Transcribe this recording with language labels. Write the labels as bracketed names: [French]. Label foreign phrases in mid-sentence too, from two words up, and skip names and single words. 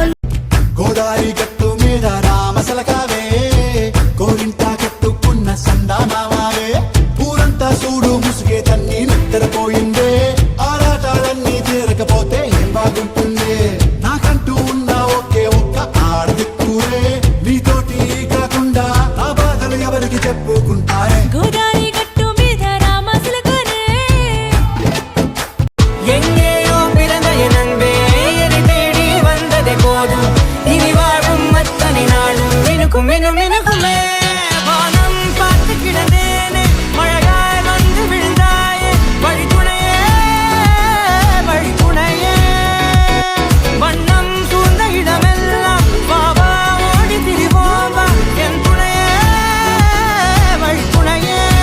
[Telugu] గోదారి గట్టు మీద రామసలకావే గోరింటా కట్టుకున్న సందామావే పూరంతా చూడు ముసుగే తన్ని నిద్రపోయిందే ఆరాటాలన్నీ తీరకపోతే ఏం బాగుంటుంది నాకంటూ ఉన్న ఒకే ఒక్క ఆడదిక్కురే నీతోటి కాకుండా నా బాధలు ఎవరికి చెప్పుకుంటారే గోదారి గట్టు మీద రామసలకారే [Tamil] எங்கேயோ பிறந்த என் அன்பே என்னை தேடி வந்ததே போதும் இனி வாழும் அத்தனை நாளும் எனக்கும் எனக்குமே வானம் பார்த்து கிடந்தேனே மழையாய் வந்து விழுந்தாயே வழித்துணையே வழித்துணையே வண்ணம் சூழ்ந்த இடமெல்லாம் வாவா ஓடி திரிவோம் வா என் துணையே வழித்துணையே